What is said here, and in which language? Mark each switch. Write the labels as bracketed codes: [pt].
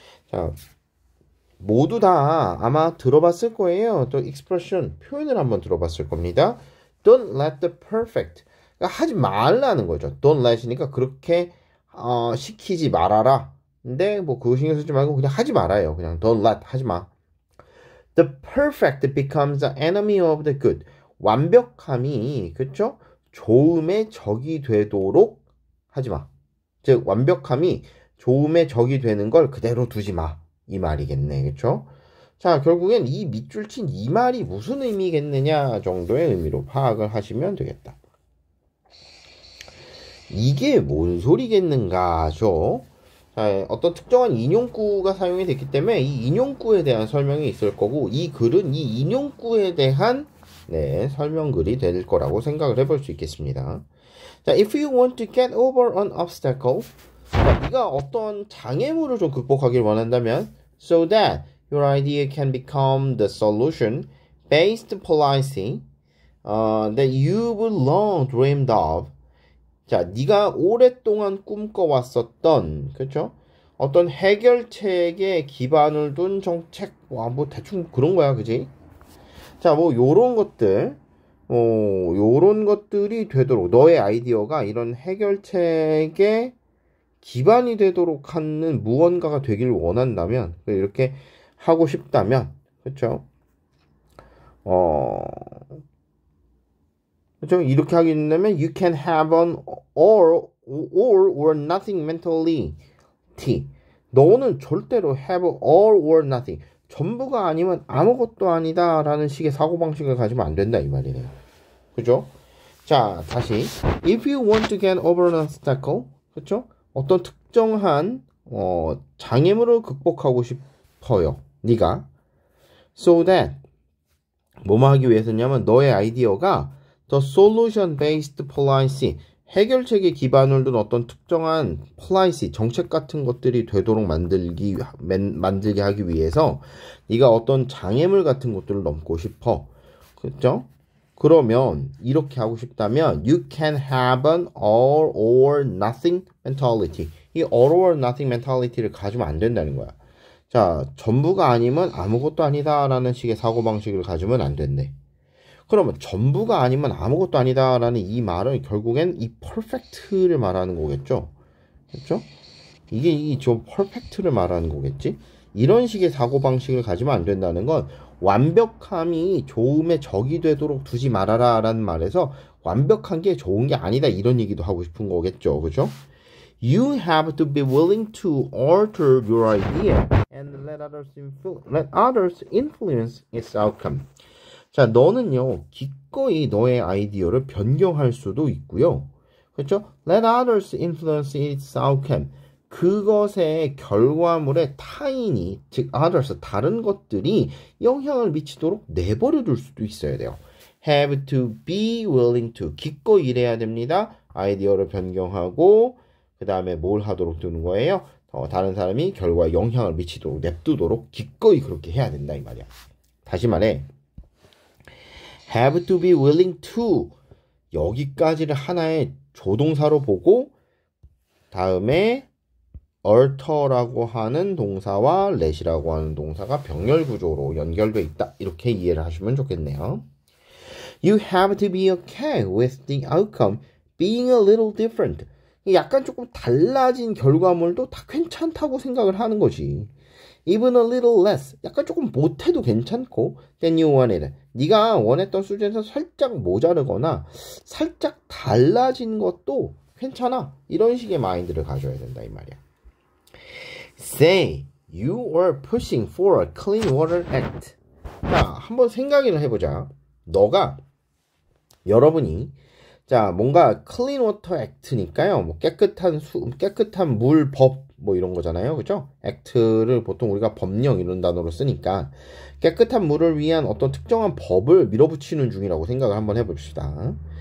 [ko] 자, 모두 다 아마 들어봤을 거예요. 또 expression, 표현을 한번 들어봤을 겁니다. [en] Don't let the perfect. [ko] 그러니까 하지 말라는 거죠. [en] Don't let [ko] 이니까 그렇게 시키지 말아라. 근데 뭐 그거 신경 쓰지 말고 그냥 하지 말아요. 그냥 [en] don't let, [ko] 하지 마. [en] The perfect becomes the enemy of the good. [ko] 완벽함이, 그쵸? 좋음의 적이 되도록 하지 마. 즉 완벽함이 좋음의 적이 되는 걸 그대로 두지 마. 이 말이겠네. 그쵸? 자, 결국엔 이 밑줄 친 이 말이 무슨 의미겠느냐 정도의 의미로 파악을 하시면 되겠다. 이게 뭔 소리겠는가죠? 자, 어떤 특정한 인용구가 사용이 됐기 때문에 이 인용구에 대한 설명이 있을 거고 이 글은 이 인용구에 대한 설명글이 될 거라고 생각을 해볼 수 있겠습니다. [en] 자, if you want to get over an obstacle, 자, [ko] 네가 어떤 장애물을 좀 극복하길 원한다면, [en] so that your idea can become the solution based policy that you've long dreamed of. [ko] 자, 네가 오랫동안 꿈꿔왔었던, 그렇죠? 어떤 해결책에 기반을 둔 정책, 뭐 대충 그런 거야, 그지? 자, 뭐 요런 것들, 요런 것들이 되도록 너의 아이디어가 이런 해결책의 기반이 되도록 하는 무언가가 되길 원한다면, 이렇게 하고 싶다면, 그렇죠? 그렇죠? 이렇게 하게 된다면 [en] you can have an all or nothing mentality. [ko] 너는 절대로 [en] have all or nothing. [ko] 전부가 아니면 아무것도 아니다 라는 식의 사고방식을 가지면 안 된다 이 말이네요. 그죠? 자, 다시 [en] if you want to get over an obstacle, 그쵸? [ko] 어떤 특정한 장애물을 극복하고 싶어요. 네가 [en] so that [ko] 뭐뭐 하기 위해서냐면 너의 아이디어가 [en] the solution based policy, [ko] 해결책에 기반을 둔 어떤 특정한 policy, 정책 같은 것들이 되도록 만들게 하기 위해서 네가 어떤 장애물 같은 것들을 넘고 싶어. 그렇죠? 그러면 이렇게 하고 싶다면 [en] you can have an all or nothing mentality. [ko] 이 [en] all or nothing mentality [ko] 를 가지면 안 된다는 거야. 자, 전부가 아니면 아무것도 아니다 라는 식의 사고방식을 가지면 안 된대. 그러면 전부가 아니면 아무것도 아니다 라는 이 말은 결국엔 이 perfect를 말하는 거겠죠. 그렇죠? 이게 이 좀 perfect를 말하는 거겠지. 이런 식의 사고방식을 가지면 안 된다는 건 완벽함이 좋음의 적이 되도록 두지 말아라 라는 말에서 완벽한 게 좋은 게 아니다 이런 얘기도 하고 싶은 거겠죠. 그죠? [en] You have to be willing to alter your idea and let others influence its outcome. [ko] 자, 너는요, 기꺼이 너의 아이디어를 변경할 수도 있고요. 그렇죠? [en] Let others influence its outcome. [ko] 그것의 결과물에 타인이, 즉 others, 다른 것들이 영향을 미치도록 내버려 둘 수도 있어야 돼요. [en] Have to be willing to. [ko] 기꺼이 일해야 됩니다. 아이디어를 변경하고 그 다음에 뭘 하도록 두는 거예요? 다른 사람이 결과에 영향을 미치도록 냅두도록 기꺼이 그렇게 해야 된다 이 말이야. 다시 말해 [en] have to be willing to [ko] 여기까지를 하나의 조동사로 보고 다음에 alter라고 하는 동사와 let이라고 하는 동사가 병렬 구조로 연결돼 있다. 이렇게 이해를 하시면 좋겠네요. [en] You have to be okay with the outcome being a little different. [ko] 약간 조금 달라진 결과물도 다 괜찮다고 생각을 하는 거지. [en] Even a little less. [ko] 약간 조금 못해도 괜찮고 [en] than you wanted. [ko] 네가 원했던 수준에서 살짝 모자르거나 살짝 달라진 것도 괜찮아. 이런 식의 마인드를 가져야 된다 이 말이야. [en] Say you are pushing for a clean water act. [ko] 자, 한번 생각을 해보자. 여러분이 자 뭔가 [en] clean water act [ko] 니까요. 뭐 깨끗한 물 법 뭐 이런 거잖아요, 그죠? act를 보통 우리가 법령 이런 단어로 쓰니까 깨끗한 물을 위한 어떤 특정한 법을 밀어붙이는 중이라고 생각을 한번 해봅시다.